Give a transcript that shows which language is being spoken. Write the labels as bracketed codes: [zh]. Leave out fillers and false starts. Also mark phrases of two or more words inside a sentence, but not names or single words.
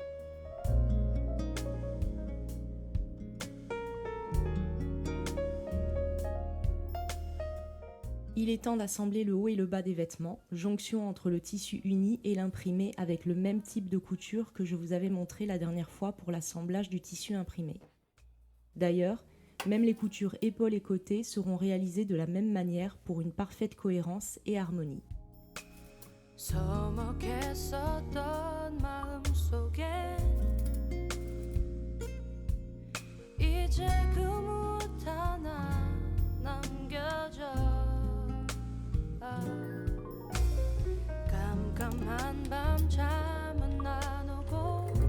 [fr] Il est temps d'assembler le haut et le bas des vêtements, jonction entre le tissu uni et l'imprimé avec le même type de couture que je vous avais montré la dernière fois pour l'assemblage du tissu imprimé. D'ailleurs, même les coutures épaules et côtés seront réalisées de la même manière pour une parfaite cohérence et harmonie. [ko] 서먹했었던 마음속에 이제 그 무엇 하나 남겨져 깜깜한 밤 잠은 안 오고